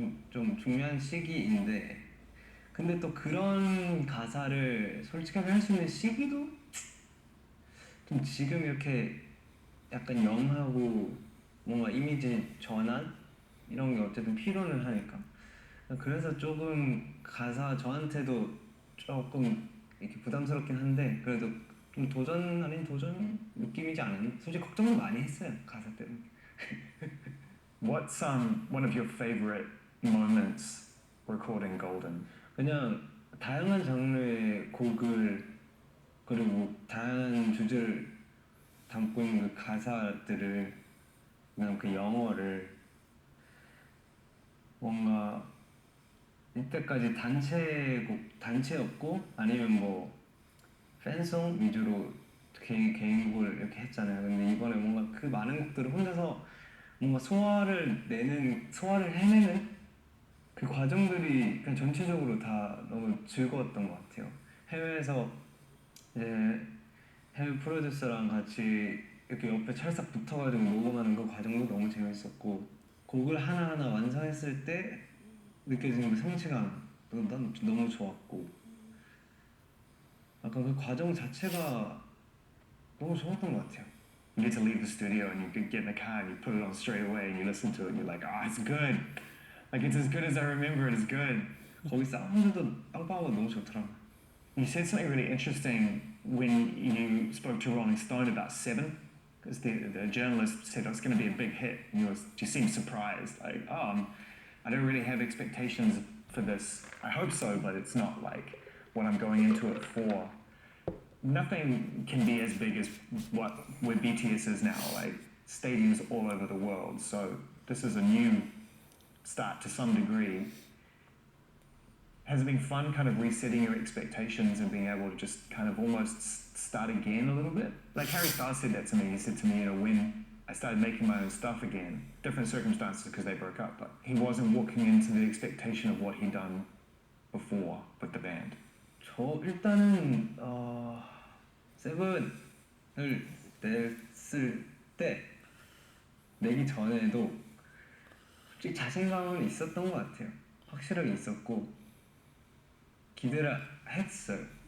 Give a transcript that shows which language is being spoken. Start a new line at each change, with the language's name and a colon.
Korean: 좀 중요한 시기인데 근데 또 그런 가사를 솔직하게 할 수 있는 시기도 좀 지금 이렇게 약간 영하고 뭔가 이미지 전환 이런 게 어쨌든 필요는 하니까 그래서 조금 가사 저한테도 조금 이렇게 부담스럽긴 한데 그래도 좀 도전 아닌 도전 느낌이지 않은 솔직히 걱정도 많이 했어요 가사 때문에.
English: What's one of your favorite moments recording Golden?
Korean: 그냥 다양한 장르의 곡을 그리고 다양한 주제를 담고 있는 그 가사들을 그냥 그 영어를 뭔가 이때까지 단체였고 아니면 뭐 팬송 위주로 개인곡을 이렇게 했잖아요. 근데 이번에 뭔가 그 많은 곡들을 혼자서 뭔가 소화를 해내는 그 과정들이 그냥 전체적으로 다 너무 즐거웠던 것 같아요. 해외에서 이제 해외 프로듀서랑 같이 이렇게 옆에 찰싹 붙어가지고 녹음하는 그 과정도 너무 재밌었고 곡을 하나하나 완성했을 때 느껴지는 그 성취감 난 너무 좋았고 약간 그 과정 자체가 너무 좋았던 것 같아요.
English: You get to leave the studio and you get in the car and you put it on straight away and you listen to it and you're like, oh, it's good. Like it's as good as I remember it. It's good.
Korean: 거기 사운드도 빵빵하고 너무 좋더라고요.
English: You said something really interesting when you spoke to Rolling Stone about Seven, because the journalist said oh, it's going to be a big hit. And you seemed surprised, like, oh, I don't really have expectations for this. I hope so, but it's not like what I'm going into it for. Nothing can be as big as where BTS is now, like stadiums all over the world. So this is a new start to some degree. Has it been fun kind of resetting your expectations and being able to just kind of almost start again a little bit? Like Harry Styles said that to me. He said to me, when I started making my own stuff again, different circumstances because they broke up, but he wasn't walking into the expectation of what he'd done before with the band.
Korean: 저 일단은 세븐을 냈을 때 내기 전에도 솔직히 자신감은 있었던 것 같아요. 확실하게 있었고 기대를 했어요.